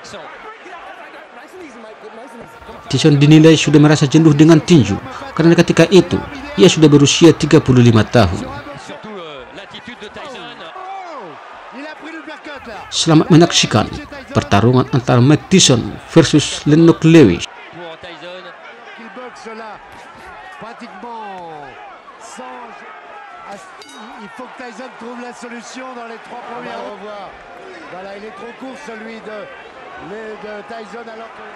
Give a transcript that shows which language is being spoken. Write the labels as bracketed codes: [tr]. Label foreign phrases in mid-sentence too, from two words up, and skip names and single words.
[id] Tyson dinilai sudah merasa jenuh dengan tinju karena ketika itu ia sudah berusia 35 tahun. Selamat menyaksikan pertarungan antara Mike Tyson versus Lennox Lewis. [fr] Il faut que Tyson trouve la solution dans les 3 premiers rounds. Voilà, il est trop court celui de Tyson alors que...